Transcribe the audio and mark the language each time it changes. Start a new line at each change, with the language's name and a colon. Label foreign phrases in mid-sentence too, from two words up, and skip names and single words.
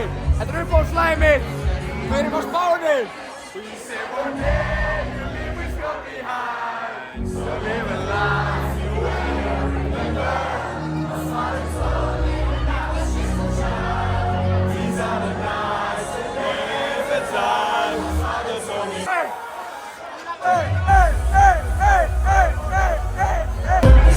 Icelandic: Þetta er uppáhaldsslagið mitt, við erum á Spáni!
English: We say one day you leave us all behind, so live a life you will remember. These are the nights and days that time fathers on me. Hey! Hey! Hey! Hey! Hey! Hey! Hey! Hey!